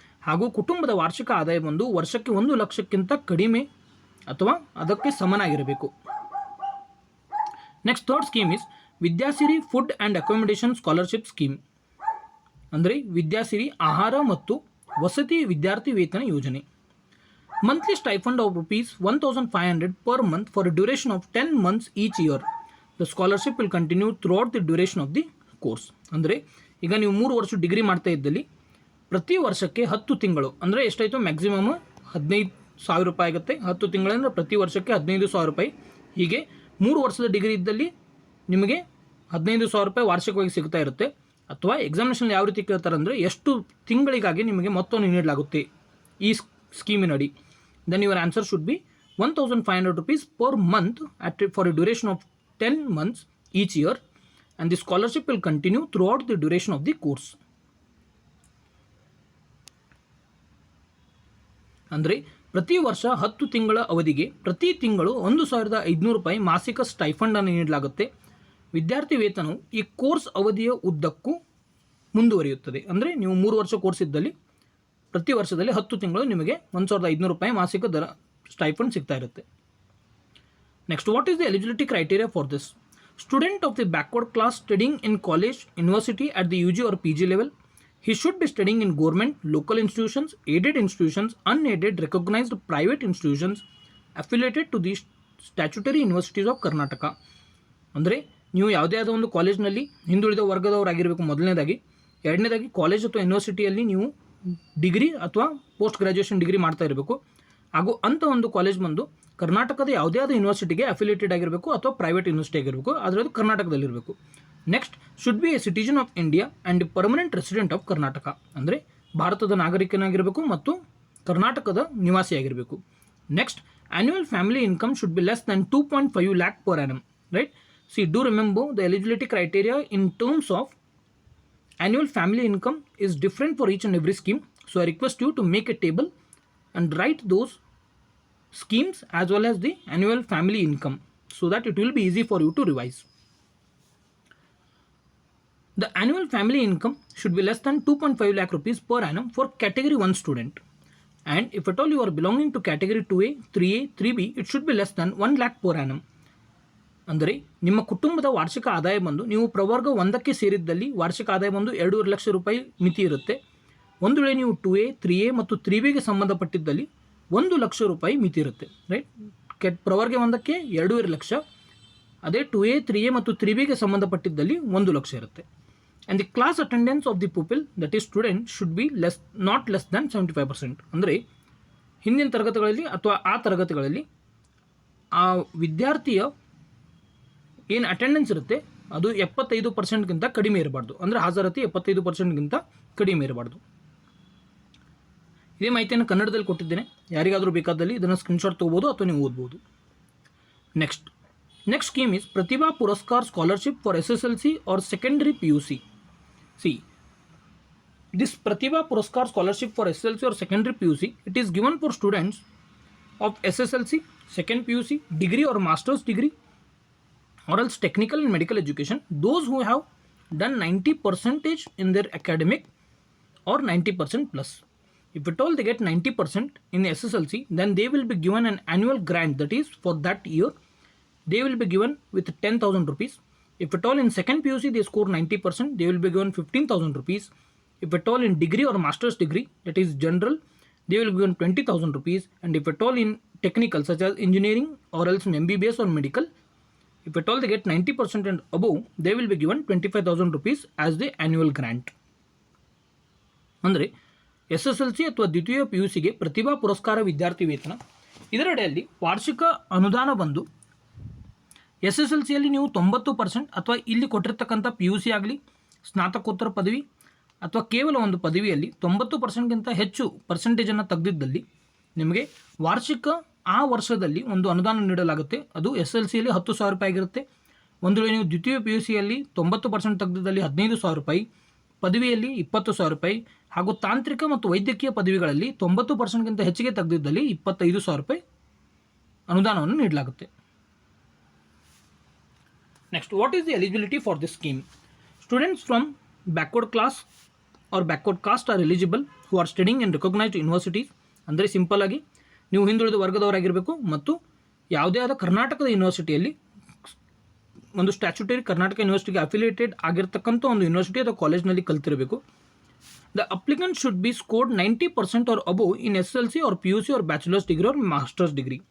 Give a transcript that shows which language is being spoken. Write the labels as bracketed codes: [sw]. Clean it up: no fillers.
[kn] ಹಾಗೂ ಕುಟುಂಬದ ವಾರ್ಷಿಕ ಆದಾಯ ಬಂದು ವರ್ಷಕ್ಕೆ 1 ಲಕ್ಷಕ್ಕಿಂತ ಕಡಿಮೆ ಅಥವಾ ಅದಕ್ಕೆ ಸಮನಾಗಿರಬೇಕು. [en] Next, third scheme is Vidyasiri food and accommodation scholarship scheme. [kn] ಅಂದರೆ ವಿದ್ಯಾಸಿರಿ ಆಹಾರ ಮತ್ತು ವಸತಿ ವಿದ್ಯಾರ್ಥಿ ವೇತನ ಯೋಜನೆ. [en] Monthly stipend of ₹1,500 per month for a duration of 10 months each year. The scholarship will continue throughout the duration of the course. [kn] ಅಂದರೆ ಈಗ ನೀವು 3 ವರ್ಷ ಡಿಗ್ರಿ ಮಾಡ್ತಾ ಇದ್ದಲ್ಲಿ ಪ್ರತಿ ವರ್ಷಕ್ಕೆ 10 ತಿಂಗಳು ಅಂದರೆ ಎಷ್ಟಾಯಿತು, ಮ್ಯಾಕ್ಸಿಮಮ್ 15,000 ರೂಪಾಯಿ ಆಗುತ್ತೆ. 10 ತಿಂಗಳಂದರೆ ಪ್ರತಿ ವರ್ಷಕ್ಕೆ 15,000 ರೂಪಾಯಿ. ಹೀಗೆ 3 ವರ್ಷದ ಡಿಗ್ರಿ ಇದ್ದಲ್ಲಿ ನಿಮಗೆ 15,000 ರೂಪಾಯಿ ವಾರ್ಷಿಕವಾಗಿ ಸಿಗ್ತಾ ಇರುತ್ತೆ. ಅಥವಾ ಎಕ್ಸಾಮಿನೇಷನ್ ಯಾವ ರೀತಿ ಕೇಳ್ತಾರೆ ಅಂದರೆ ಎಷ್ಟು ತಿಂಗಳಿಗಾಗಿ ನಿಮಗೆ ಮೊತ್ತವನ್ನು ನೀಡಲಾಗುತ್ತೆ ಈ ಸ್ಕೀಮಿನಡಿ. [en] Then your answer should be ₹1,500 per month for a duration of 10 months each year, and the scholarship will continue throughout the duration of the course. [kn] ಅಂದರೆ ಪ್ರತಿ ವರ್ಷ 10 ತಿಂಗಳ ಅವಧಿಗೆ ಪ್ರತಿ ತಿಂಗಳು 1,500 ರೂಪಾಯಿ ಮಾಸಿಕ ಸ್ಟೈಫಂಡನ್ನು ನೀಡಲಾಗುತ್ತೆ. ವಿದ್ಯಾರ್ಥಿ ವೇತನವು ಈ ಕೋರ್ಸ್ ಅವಧಿಯ ಉದ್ದಕ್ಕೂ ಮುಂದುವರಿಯುತ್ತದೆ. ಅಂದರೆ ನೀವು 3 ವರ್ಷ ಕೋರ್ಸ್ ಇದ್ದಲ್ಲಿ ಪ್ರತಿ ವರ್ಷದಲ್ಲಿ 10 ತಿಂಗಳು ನಿಮಗೆ 1,500 ರೂಪಾಯಿ ಮಾಸಿಕ ದರ ಸ್ಟೈಫಂಡ್ ಸಿಗ್ತಾ ಇರುತ್ತೆ. [en] Next, what is the eligibility criteria for this? Student of the backward class studying in college, university at the UG or PG level. He should be studying in government, local institutions, aided institutions, unaided, recognized private institutions affiliated to the statutory universities of Karnataka. [kn] ಅಂದರೆ ನೀವು ಯಾವುದೇ ಆದ ಒಂದು ಕಾಲೇಜ್ನಲ್ಲಿ ಹಿಂದುಳಿದ ವರ್ಗದವರಾಗಿರಬೇಕು ಮೊದಲನೇದಾಗಿ. ಎರಡನೇದಾಗಿ college ಅಥವಾ ಯೂನಿವರ್ಸಿಟಿಯಲ್ಲಿ ನೀವು ಡಿಗ್ರಿ ಅಥವಾ ಪೋಸ್ಟ್ ಗ್ರ್ಯಾಜುಯೇಷನ್ ಡಿಗ್ರಿ ಮಾಡ್ತಾ ಇರಬೇಕು. ಹಾಗೂ ಅಂಥ ಒಂದು ಕಾಲೇಜ್ ಬಂದು ಕರ್ನಾಟಕದ ಯಾವುದೇ ಆದ ಯೂನಿವರ್ಸಿಟಿಗೆ ಅಫಿಲಿಯೇಟೆಡ್ ಆಗಿರಬೇಕು ಅಥವಾ ಪ್ರೈವೇಟ್ ಯೂನಿವರ್ಸಿಟಿ ಆಗಿರಬೇಕು, ಅದರದ್ದು ಕರ್ನಾಟಕದಲ್ಲಿರಬೇಕು. [en] Next, should be a citizen of India and permanent resident of Karnataka. [kn] ಅಂದರೆ ಭಾರತದ ನಾಗರಿಕನಾಗಿರಬೇಕು ಮತ್ತು ಕರ್ನಾಟಕದ ನಿವಾಸಿಯಾಗಿರಬೇಕು. [en] Next, annual family income should be less than 2.5 lakh per annum, right? See do remember the eligibility criteria in terms of annual family income is different for each and every scheme. So I request you to make a table and write those schemes as well as the annual family income so that it will be easy for you to revise. The annual family income should be less than 2.5 lakh rupees per annum for category 1 student. And if at all you are belonging to category 2A, 3A, 3B, it should be less than 1 lakh per annum. [kn] ಅಂದರೆ ನಿಮ್ಮ ಕುಟುಂಬದ ವಾರ್ಷಿಕ ಆದಾಯ ಬಂದು ನೀವು ಪ್ರವರ್ಗ 1ಕ್ಕೆ ಸೇರಿದ್ದಲ್ಲಿ ವಾರ್ಷಿಕ ಆದಾಯ ಬಂದು 2.5 ಲಕ್ಷ ರೂಪಾಯಿ ಮಿತಿ ಇರುತ್ತೆ. ಒಂದು ವೇಳೆ ನೀವು 2A, 3A ಮತ್ತು 3Bಗೆ ಸಂಬಂಧಪಟ್ಟಿದ್ದಲ್ಲಿ 1 ಲಕ್ಷ ರೂಪಾಯಿ ಮಿತಿ ಇರುತ್ತೆ. ರೈಟ್, ಪ್ರವರ್ಗ 1ಕ್ಕೆ 2.5 ಲಕ್ಷ, ಅದೇ 2A, 3A ಮತ್ತು 3Bಗೆ ಸಂಬಂಧಪಟ್ಟಿದ್ದಲ್ಲಿ 1 ಲಕ್ಷ ಇರುತ್ತೆ. [en] And the class attendance of the people that is student should be not less than 75%. [kn] ಅಂದರೆ ಹಿಂದಿನ ತರಗತಿಗಳಲ್ಲಿ ಅಥವಾ ಆ ತರಗತಿಗಳಲ್ಲಿ ಆ ವಿದ್ಯಾರ್ಥಿಯ ಏನು ಅಟೆಂಡೆನ್ಸ್ ಇರುತ್ತೆ ಅದು 75%ಗಿಂತ ಕಡಿಮೆ ಇರಬಾರ್ದು. ಅಂದರೆ ಹಾಜರಾತಿ 75%ಗಿಂತ ಕಡಿಮೆ ಇರಬಾರ್ದು. ಇದೇ ಮಾಹಿತಿಯನ್ನು ಕನ್ನಡದಲ್ಲಿ ಕೊಟ್ಟಿದ್ದೇನೆ. ಯಾರಿಗಾದರೂ ಬೇಕಾದಲ್ಲಿ ಇದನ್ನು ಸ್ಕ್ರೀನ್ಶಾಟ್ ತೊಗೋಬೋದು ಅಥವಾ ನೀವು ಓದ್ಬೋದು. [en] Next scheme is Pratibha Puraskar scholarship for SSLC or secondary PUC. See, this Pratibha Puraskar scholarship for SSLC or secondary PUC, it is given for students of SSLC, second PUC, degree or master's degree, or else technical and medical education, those who have done 90% in their academic or 90% plus. If at all they get 90% in SSLC, then they will be given an annual grant, that is for that year they will be given with 10,000 rupees. If at all in second PUC they score 90%, they will be given 15,000 rupees. If at all in degree or master's degree, that is general, they will be given 20,000 rupees. And if at all in technical such as engineering or else MBBS or medical, if at all they get 90% and above, they will be given 25,000 rupees as the annual grant. [kn] ಅಂದರೆ SSLC ಅಥವಾ ದ್ವಿತೀಯ PUCಗೆ ಪ್ರತಿಭಾ ಪುರಸ್ಕಾರ ವಿದ್ಯಾರ್ಥಿ ವೇತನ ಇದರಡಿಯಲ್ಲಿ ವಾರ್ಷಿಕ ಅನುದಾನ ಬಂದು SSLCಯಲ್ಲಿ ನೀವು 90% ಅಥವಾ ಇಲ್ಲಿ ಕೊಟ್ಟಿರ್ತಕ್ಕಂಥ PUC ಆಗಲಿ ಸ್ನಾತಕೋತ್ತರ ಪದವಿ ಅಥವಾ ಕೇವಲ ಒಂದು ಪದವಿಯಲ್ಲಿ 90%ಗಿಂತ ಹೆಚ್ಚು ಪರ್ಸೆಂಟೇಜನ್ನು ತೆಗೆದಿದ್ದಲ್ಲಿ ನಿಮಗೆ ವಾರ್ಷಿಕ ಆ ವರ್ಷದಲ್ಲಿ ಒಂದು ಅನುದಾನ ನೀಡಲಾಗುತ್ತೆ. ಅದು SSLCಯಲ್ಲಿ 10,000 ರೂಪಾಯಿ ಆಗಿರುತ್ತೆ. ಒಂದು ವೇಳೆ ನೀವು ದ್ವಿತೀಯ PUCಯಲ್ಲಿ 90% ತೆಗೆದಿದ್ದಲ್ಲಿ 15,000 ರೂಪಾಯಿ, ಪದವಿಯಲ್ಲಿ 20,000 ರೂಪಾಯಿ ಹಾಗೂ ತಾಂತ್ರಿಕ ಮತ್ತು ವೈದ್ಯಕೀಯ ಪದವಿಗಳಲ್ಲಿ 90%ಗಿಂತ ಹೆಚ್ಚಿಗೆ ತೆಗೆದಿದ್ದಲ್ಲಿ 25,000 ರೂಪಾಯಿ ಅನುದಾನವನ್ನು ನೀಡಲಾಗುತ್ತೆ. [en] Next, what is the eligibility for this scheme? Students from backward class or backward caste are eligible who are studying in recognized universities. [kn] ಅಂದರೆ ಸಿಂಪಲ್ ಆಗಿ ನೀವು ಹಿಂದುಳಿದ ವರ್ಗದವರಾಗಿರಬೇಕು ಮತ್ತು ಯಾವುದೇ ಆದ ಕರ್ನಾಟಕದ ಯೂನಿವರ್ಸಿಟಿಯಲ್ಲಿ ಒಂದು ಸ್ಟ್ಯಾಚ್ಯುಟರಿ ಕರ್ನಾಟಕ ಯೂನಿವರ್ಸಿಟಿಗೆ ಅಫಿಲಿಯೇಟೆಡ್ ಆಗಿರ್ತಕ್ಕಂಥ ಒಂದು ಯೂನಿವರ್ಸಿಟಿ ಅಥವಾ ಕಾಲೇಜ್ನಲ್ಲಿ ಕಲ್ತಿರಬೇಕು. [en] The applicant should be scored 90% or above in SSLC or PUC or bachelors degree or masters degree.